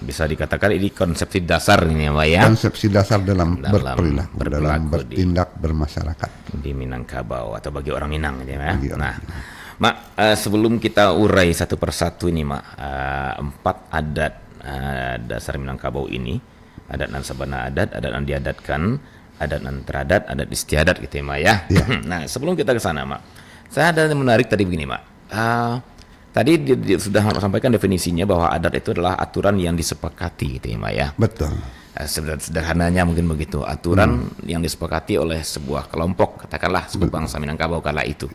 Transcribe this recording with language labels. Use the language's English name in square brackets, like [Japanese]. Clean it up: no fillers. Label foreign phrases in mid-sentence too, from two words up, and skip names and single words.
[Indonesian] Bisa dikatakan ini konsepsi dasar ini ya, Pak ya. Konsepsi dasar dalam berperilaku, dalam bertindak bermasyarakat di Minangkabau atau bagi orang Minang gitu ya. Nah, Mak, sebelum kita urai satu persatu ini, Mak, 4 adat dasar Minangkabau ini, [Minangkabau] adat nan sabana adat nan diadatkan, adat nan teradat, [Indonesian] adat istiadat gitu ya, Mak ya. Nah, sebelum kita ke sana, Mak, saya ada yang menarik tadi begini, Mak. Tadi dia sudah sampaikan definisinya bahwa adat itu adalah aturan yang disepakati, gitu ya, Mak ya. Betul. Sederhananya mungkin begitu, aturan yang disepakati oleh sebuah kelompok, katakanlah suku bangsa Minangkabau kala itu.